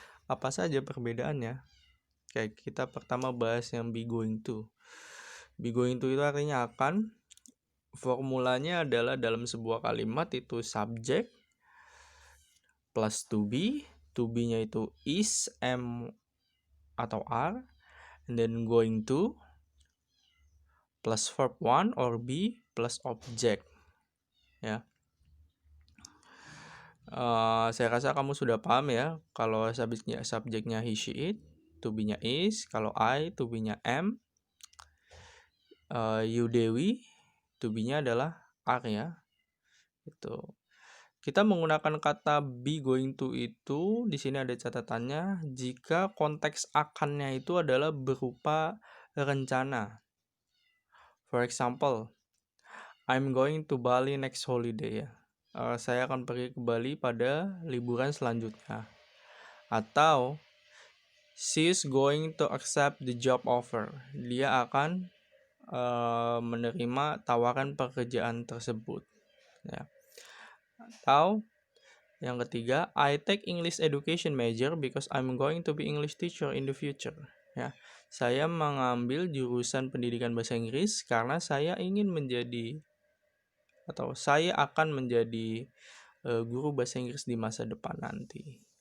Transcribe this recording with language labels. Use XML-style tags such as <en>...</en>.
<id>Apa saja perbedaannya? Kayak kita pertama bahas yang be going to. Be going to itu artinya akan. Formulanya adalah dalam sebuah kalimat itu subject plus to be. To be-nya itu is, am, atau are.</id> <en>And then going to plus verb one or be plus object.</en> <id>Ya. Saya rasa kamu sudah paham ya. Kalau subjeknya he, she, it. To be-nya is. Kalau I, to be-nya am. You, Dewi. To be-nya adalah are ya. Itu. Kita menggunakan kata be going to itu di sini ada catatannya jika konteks akannya itu adalah berupa rencana.</id> <en>For example, I'm going to Bali next holiday ya.</en> <id>Saya akan pergi ke Bali pada liburan selanjutnya.</id> <en>Atau she is going to accept the job offer.</en> <id>Dia akan menerima tawaran pekerjaan tersebut. Ya. Atau yang ketiga,</id> <en>I take English education major because I'm going to be English teacher in the future.</en> <id>Ya, saya mengambil jurusan pendidikan bahasa Inggris karena saya ingin menjadi atau saya akan menjadi guru bahasa Inggris di masa depan nanti.</id>